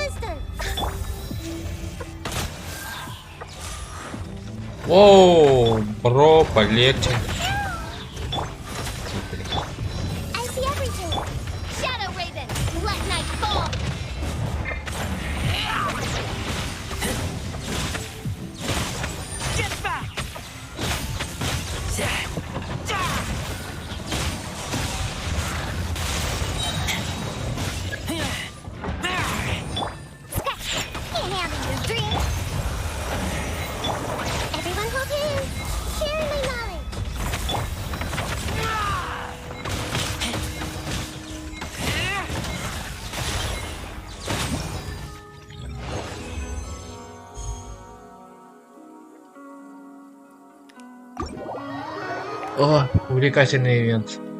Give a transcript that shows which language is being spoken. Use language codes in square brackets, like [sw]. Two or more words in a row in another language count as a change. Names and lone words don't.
[ru] Оу, Бро, полегче. [en] I see everything. Shadow Raven, let night fall. Get back! Can't handle this dream. Everyone hold hands. Share my knowledge. [ru] О, увлекательный ивент.